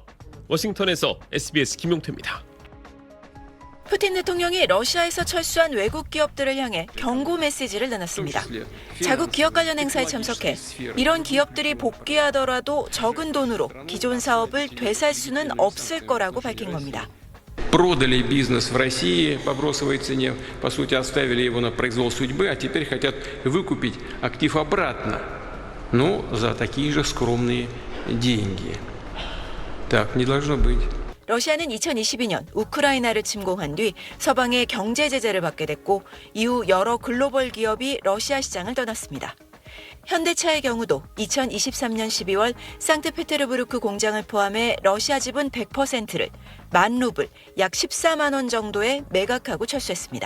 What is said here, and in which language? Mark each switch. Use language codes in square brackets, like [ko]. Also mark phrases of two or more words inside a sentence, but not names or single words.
[ko] 워싱턴에서 SBS 김용태입니다. 푸틴 대통령이 러시아에서 철수한 외국 기업들을 향해 경고 메시지를 내놨습니다. 자국 기업 관련 행사에 참석해 이런 기업들이 복귀하더라도 적은 돈으로 기존 사업을 되살 수는 없을 거라고 밝힌 겁니다. [ru] Продали бизнес в России по бросовой цене, по сути оставили его на произвол судьбы, а теперь хотят выкупить актив обратно, но за такие же скромные деньги. Так не должно быть. [ko] 러시아는 2022년 우크라이나를 침공한 뒤 서방의 경제 제재를 받게 됐고 이후 여러 글로벌 기업이 러시아 시장을 떠났습니다. 현대차의 경우도 2023년 12월 상트페테르부르크 공장을 포함해 러시아 지분 100%를 10,000루블, 약 14만 원 정도에 매각하고 철수했습니다.